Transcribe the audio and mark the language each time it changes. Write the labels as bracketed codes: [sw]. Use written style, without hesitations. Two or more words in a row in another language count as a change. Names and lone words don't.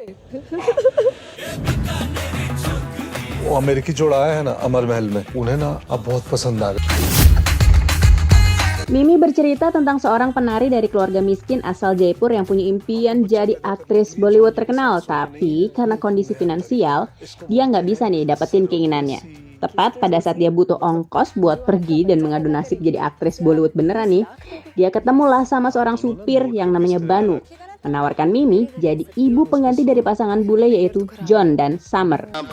[hi] वो अमेरिकी जोड़ा आया है ना अमर महल में उन्हें ना अब बहुत पसंद आ गया. [id] Mimi bercerita tentang seorang penari dari keluarga miskin asal Jaipur yang punya impian jadi aktris Bollywood terkenal, tapi karena kondisi finansial, dia nggak bisa nih dapetin keinginannya. Tepat pada saat dia butuh ongkos buat pergi dan mengadu nasib jadi aktris Bollywood beneran nih, dia ketemulah sama seorang supir yang namanya Banu, menawarkan Mimi jadi ibu pengganti dari pasangan bule yaitu John dan Summer.